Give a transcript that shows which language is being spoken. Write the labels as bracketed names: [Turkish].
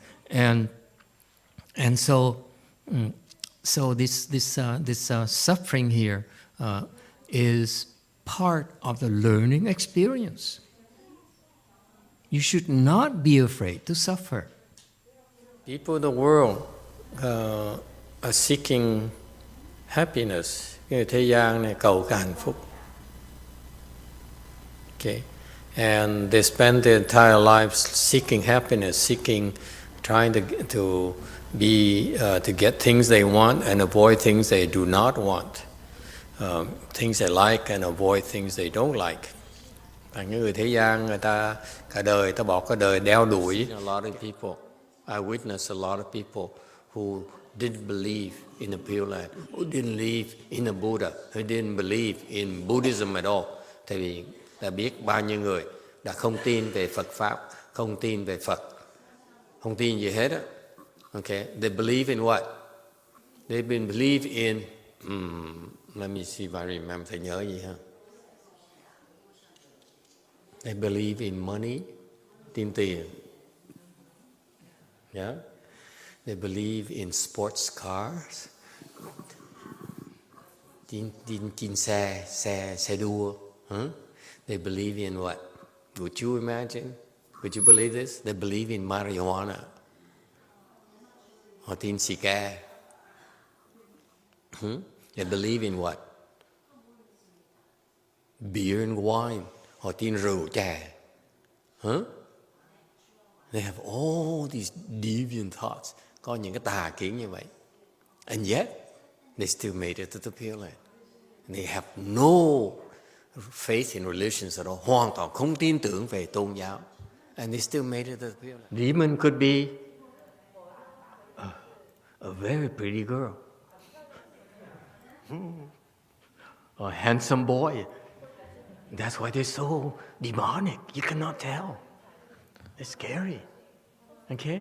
[English] And so this suffering here is part of the learning experience. You should not be afraid to suffer. People in the world are seeking happiness. [Vietnamese] Người thế gian này cầu cái hạnh phúc. [English] Okay, and they spend their entire lives seeking happiness, trying to get things they want and avoid things they do not want, things they like and avoid things they don't like. [Vietnamese] Những người thế gian, người ta cả đời ta bỏ cả đời đeo đuổi. [English] A lot of people, I witnessed a lot of people who didn't believe in the Pure Land, who didn't believe in the Buddha, who didn't believe in Buddhism at all. [Vietnamese] Tại vì đã biết bao nhiêu người đã không tin về Phật pháp, không tin về Phật, không tin gì hết á. [English] Okay, they believe in what? They believe in. Let me see if I remember. [Vietnamese] Thầy nhớ gì ha? [English] They believe in money, [Vietnamese] tin tiền. [English] Yeah. They believe in sports cars. [Vietnamese] Tin xe đua. [English] Huh? They believe in what? Would you imagine? Would you believe this? They believe in marijuana. [Vietnamese] Họ tin xì ke. [English] They believe in what? Beer and wine. [Vietnamese] Họ tin rượu chè. [English] They have all these deviant thoughts. [Vietnamese] Có những cái tà kiến như vậy. [English] And yet, they still made it to the Pure Land. And they have no faith in religions at all. [Vietnamese] Hoàn toàn không tin tưởng về tôn giáo. [English] And they still made it to the Pure Land. Demon could be a very pretty girl. A handsome boy. That's why they're so demonic. You cannot tell. It's scary. Okay?